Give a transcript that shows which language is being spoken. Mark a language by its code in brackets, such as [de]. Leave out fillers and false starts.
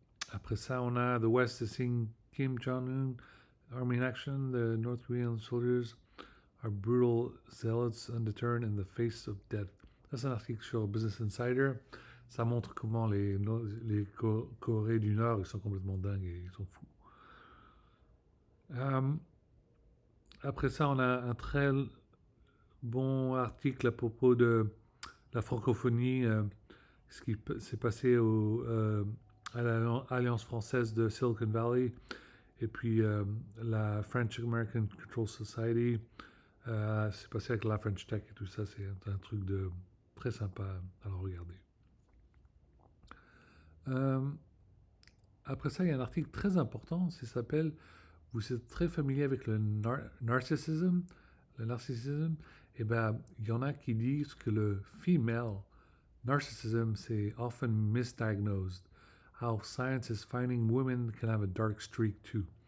[fr] Après ça, on a [en] The West is seeing Kim Jong-un Army in action. The North Korean soldiers are brutal zealots undeterred in the face of death. [fr] Ça, c'est un article sur Business Insider. Ça montre comment les Corées du Nord, ils sont complètement dingues et ils sont fous. Après ça, on a un très bon article à propos de la francophonie, ce qui s'est passé à l'Alliance française de Silicon Valley, et puis la French American Control Society. C'est passé avec la French Tech et tout ça. C'est un truc de très sympa à regarder. Après ça, il y a un article très important, ça s'appelle, vous êtes très familier avec le narcissisme, et bien, il y en a qui disent que le [en] female narcissism, [fr] c'est [en] often misdiagnosed. How science is finding women can have a dark streak too.